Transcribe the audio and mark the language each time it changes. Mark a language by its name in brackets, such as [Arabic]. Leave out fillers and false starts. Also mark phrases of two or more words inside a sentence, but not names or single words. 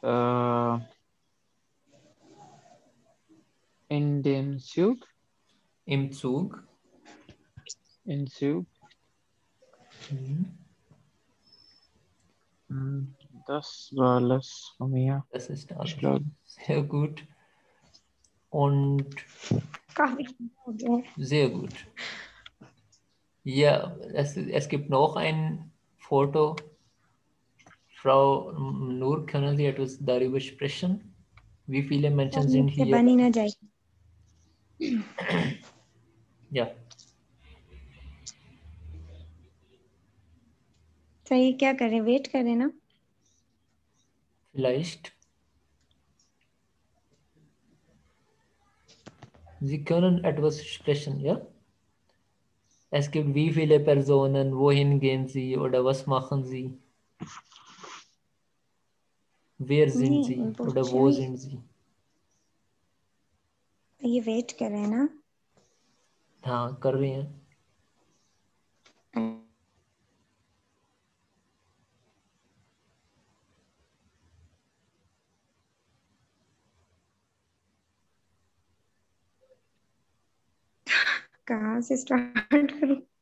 [German] In dem Zug. Im Zug. Im Zug. Mhm. Das war alles von mir. Das ist Ich alles. glaube. Sehr gut. Und [Hindi] काफी हो गया है. [German] sehr gut. Ja, es gibt noch ein Foto. Frau Nur, können Sie etwas darüber sprechen? Wie viele Menschen sind [Hindi] मुझसे [German] hier? [Hindi] बन ही ना जाए. [German] Ja, [Hindi] सही, क्या करें? वेट करें ना. [German] vielleicht. Sie können etwas sprechen, ja? Es gibt wie viele Personen, wohin gehen sie oder was machen sie? Wer sind [Hindi] नहीं, [German] sie [Hindi] वो [German] oder wo [Hindi] शायद [German] sind sie? [Hindi] ये वेट कर रहे हैं ना. हाँ, कर रहे हैं. कहाँ से स्टार्ट करूं?